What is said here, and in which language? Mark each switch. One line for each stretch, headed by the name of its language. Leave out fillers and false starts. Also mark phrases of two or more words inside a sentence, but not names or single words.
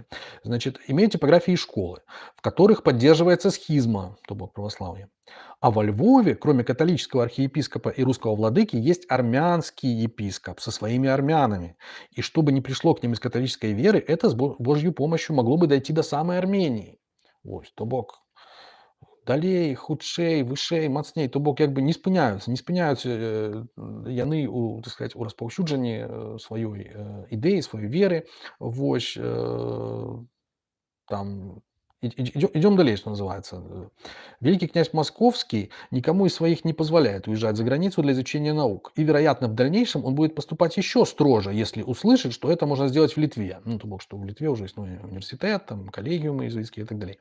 Russian: Значит, имеют типографии и школы, в которых поддерживается схизма,
Belarusian: то бок
Russian: православие. А во Львове, кроме католического архиепископа и русского владыки, есть армянский епископ со своими армянами. И чтобы не пришло к ним из католической веры, это с Божьей помощью могло бы дойти до самой Армении.
Belarusian: Ось, то бок далей, хутчэй, вышэй, мацней, то бок як бы не спыняюцца яны у,
Russian: так сказать,
Belarusian: у распаўсюджанні сваёй ідэі, сваёй веры.
Russian: Вось там идем далее, что называется. Великий князь Московский никому из своих не позволяет уезжать за границу для изучения наук. И, вероятно, в дальнейшем он будет поступать еще строже, если услышит, что это можно сделать в Литве. Ну,
Belarusian: то бок,
Russian: что в Литве уже есть университет, там, коллегиумы иезуитские и так далее.